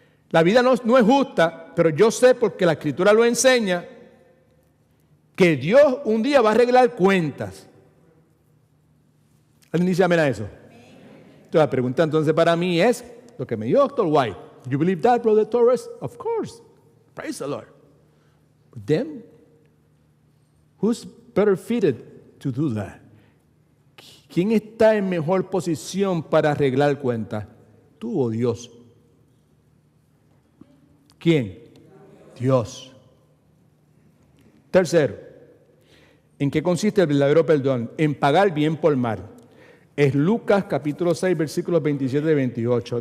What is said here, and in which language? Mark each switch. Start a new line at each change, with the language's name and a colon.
Spanish: La vida no es justa, pero yo sé porque la Escritura lo enseña, que Dios un día va a arreglar cuentas. ¿Alguien dice amén a eso? Entonces la pregunta entonces para mí es lo que me dio Dr. White.
English: You believe that, Brother Torres? Of course. Praise the Lord. But then, who's better fitted to do that?
Spanish: ¿Quién está en mejor posición para arreglar cuentas? ¿Tú o Dios? ¿Quién? Dios. Tercero, ¿en qué consiste el verdadero perdón? En pagar bien por mal. Es Lucas capítulo 6, versículos 27 y 28.